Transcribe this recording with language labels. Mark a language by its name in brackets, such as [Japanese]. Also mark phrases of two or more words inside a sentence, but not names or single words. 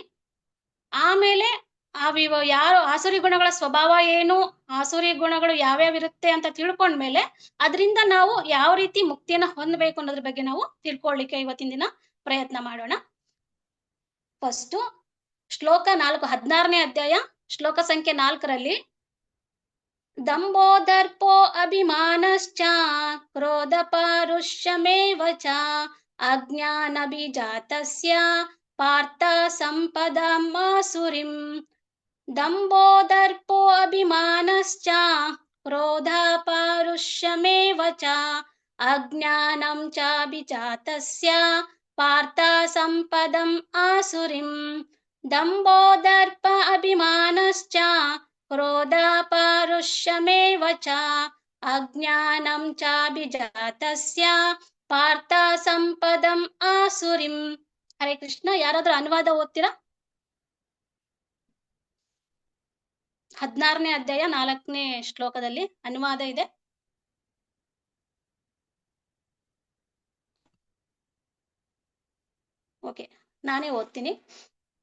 [Kannada] ಆಮೇಲೆ ಯಾರು ಆಸುರಿ ಗುಣಗಳ ಸ್ವಭಾವ ಏನು, ಆಸುರಿ ಗುಣಗಳು ಯಾವ್ಯಾವ ಇರುತ್ತೆ ಅಂತ ತಿಳ್ಕೊಂಡ್ಮೇಲೆ ಅದರಿಂದ ನಾವು ಯಾವ ರೀತಿ ಮುಕ್ತಿಯನ್ನ ಹೊಂದಬೇಕು ಅನ್ನೋದ್ರ ಬಗ್ಗೆ ನಾವು ತಿಳ್ಕೊಳ್ಳಿಕ್ಕೆ ಇವತ್ತಿನ ದಿನ ಪ್ರಯತ್ನ ಮಾಡೋಣ. ಫಸ್ಟ್ ಶ್ಲೋಕ 4, 16ನೇ ಅಧ್ಯಾಯ ಶ್ಲೋಕ ಸಂಖ್ಯೆ 4ರಲ್ಲಿ [Sanskrit] ದಂಬೋದರ್ಪೋ ಅಭಿಮಾನಶ್ಚ ಕ್ರೋಧ ಪಾರುಷ್ಯಮೇವ ಚ ಅಜ್ಞಾನ ಬೀಜಾತಸ್ಯ ಪಾರ್ಥ ಸಂಪದಮಾಸುರಿಂ. ದಂಬೋದರ್ಪೋ ಅಭಿಮಾನಶ್ಚ ಕ್ರೋಧ ಪಾರುಷ್ಯಮೇವ ಚ ಅಜ್ಞಾನಂ ಚ ಬೀಜಾತಸ್ಯ ಪಾರ್ಥ ಸಂಪದಂ ಆಸುರಿಂ. ದಂಬೋದರ್ಪ ಅಭಿಮಾನಶ್ಚ ಕ್ರೋಧ ಪಾರುಷ್ಯಮೇವ ಚ ಅಜ್ಞಾನಂ ಚ ಬೀಜಾತಸ್ಯ ಪಾರ್ಥ ಸಂಪದಂ ಆಸುರಿಂ. [Kannada] ಹರೇ ಕೃಷ್ಣ. ಯಾರಾದ್ರೂ ಅನುವಾದ ಓದ್ತೀರಾ? 16ನೇ ಅಧ್ಯಾಯ 4ನೇ ಶ್ಲೋಕದಲ್ಲಿ ಅನುವಾದ ಇದೆ. ಓಕೆ, ನಾನೇ ಓದ್ತೀನಿ.